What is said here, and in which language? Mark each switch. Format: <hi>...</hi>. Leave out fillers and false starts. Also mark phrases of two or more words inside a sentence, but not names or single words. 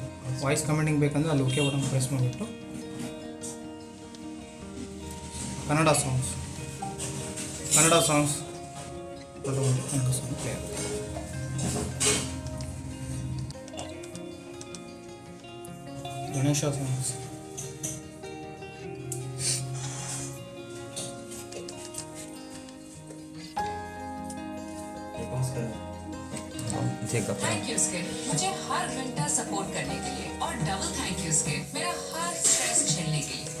<en>voice commenting</en> <kn>ಬೇಕಂದರೆ ಅಲ್ಲಿ</kn> <en>OK button press</en> <kn>ಮಾಡಿಬಿಟ್ಟು ಕನ್ನಡ ಸಾಂಗ್ಸ್ ಕನ್ನಡ</kn> <en>song play</en> <kn>ಆಗುತ್ತೆ. ಗಣೇಶ ಸಾಂಗ್ಸ್,</kn> <en>thank you skin,</en> <hi>मुझे हर घंटा सपोर्ट करने के लिए, और</hi> <en>double thank you skin,</en> <hi>मेरा हर स्ट्रेस झेलने के लिए।</hi>